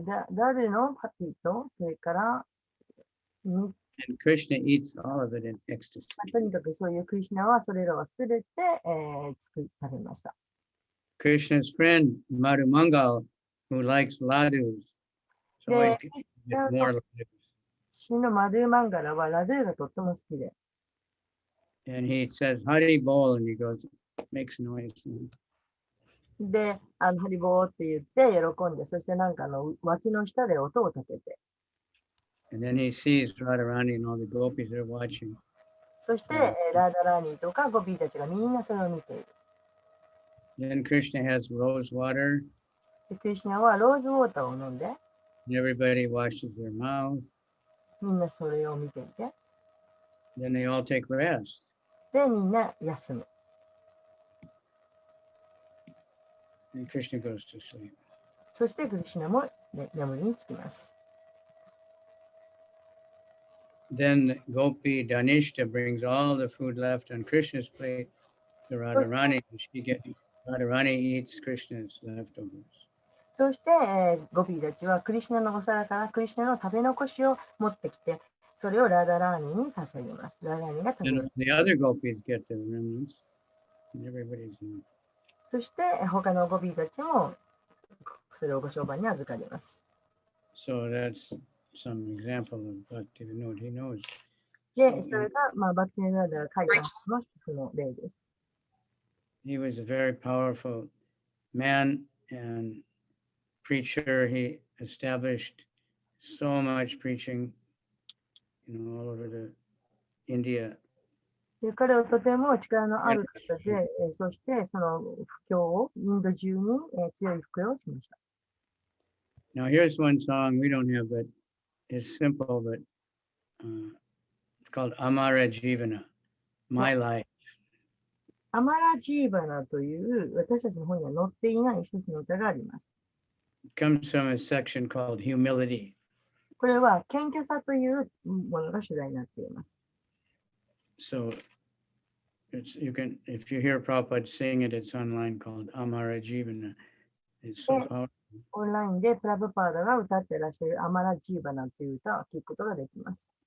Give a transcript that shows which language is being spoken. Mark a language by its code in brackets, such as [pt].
[ja] ダルのパティと、それから、 [en] And Krishna eats all of it in ecstasy. [ja] とにかくそういうクリシュナはそれらはすべて、食べました。 [en] Krishna's friend Madhumangal, who likes ladus, so always get more ladus. [ja] シのマドゥーマンガラはラドゥーがとっても好きで、 [en] And he says, Hari Bol, and he goes, makes noise. [ja] で、ハリボーって言って喜んで、そしてなんか脇の下で音を立てて、 [en] And then he sees Radharani and all the gopis are watching. [ja] そして、ラーダラーニーとかゴピーたちがみんなそれを見ている。 [en] Then Krishna has rose water, [ja] でクリシュナはローズウォーターを飲んで、 [en] and everybody washes their mouth. [ja] みんなそれを見ていて、 [en] Then they all take rest. [ja] で、みんな休む。 [en] And Krishna goes to sleep. [ja] そしてクリシュナも、眠りにつきます。 [en] Then Gopi Danishta brings all the food left on Krishna's plate to Radharani. Radharani eats Krishna's leftovers. [ja] そして、ゴピーたちはクリシュナのお皿からクリシュナの食べ残しを持ってきて、それをラダラーニに捧げます。ラダラーニが食べ [en] And [ja] ます。 [en] the other gopis get the remnants. And everybody's in. [ja] そして他のゴピーたちもそれをご商売に預かります。 [en] So that's some example of Bhakti Vinod. He knows. [ja] で、それが、バクティナーダが書いたの一つの例です。 [en] He was a very powerful man and preacher. He established so much preaching, all over the India. [ja] で彼はとても力のある方で、そしてその布教をインド中に、強い布教をしました。 [en] Now here's one song we don't have, but it's simple, but it's called Amara Jivana, My Life. [ja] アマラジーバナという私たちの本には載っていない一つの歌があります。 [en] It comes from a section called Humility. [ja] これは謙虚さというものが主題になっています。 [en] So you can, if you hear Prabhupada sing it, it's online called Amara Jivana. It's so powerful. [ja] オンラインでプラブパーダが歌ってらっしゃるアマラジーバナという歌を聴くことができます。